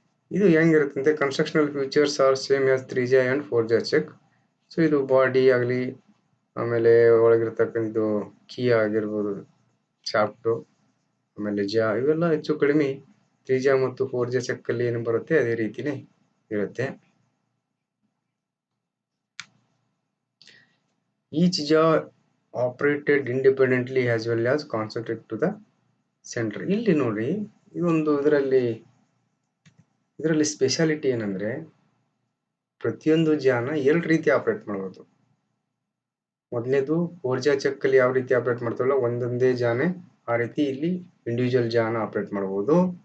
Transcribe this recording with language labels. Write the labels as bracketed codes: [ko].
[kn] ಇದು ಹೆಂಗಿರುತ್ತೆ, [en] Constructional features are same as 3 and 4 check. [kn] So ಇದು ಬಾಡಿ ಆಗಲಿ, ಆಮೇಲೆ ಒಳಗಿರ್ತಕ್ಕಂಥ ಕೀ ಆಗಿರ್ಬೋದು, ಶಾಫ್ಟು, ಆಮೇಲೆ ಇವೆಲ್ಲ ಹೆಚ್ಚು ಕಡಿಮೆ 3 ಮತ್ತು 4 ಚೆಕ್ಕಲ್ಲಿ ಏನು ಬರುತ್ತೆ ಅದೇ ರೀತಿನೇ ಇರುತ್ತೆ. [en] Each jaw operated independently as well as concentric to the center. [kn] ಇಲ್ಲಿ ನೋಡಿ, ಇದೊಂದು ಇದರಲ್ಲಿ ಸ್ಪೆಷಾಲಿಟಿ ಏನಂದ್ರೆ ಪ್ರತಿಯೊಂದು ಜಾನ 2 ರೀತಿ ಆಪರೇಟ್ ಮಾಡ್ಬೋದು. ಮೊದಲನೇದು 4 ಚೆಕ್ಕಲ್ಲಿ ಯಾವ ರೀತಿ ಆಪರೇಟ್ ಮಾಡ್ತಾವಲ್ಲ, ಒಂದೊಂದೇ ಜಾನೆ ಆ ರೀತಿ ಇಲ್ಲಿ ಇಂಡಿವಿಜುವಲ್ ಜಾನ ಆಪರೇಟ್ ಮಾಡ್ಬೋದು.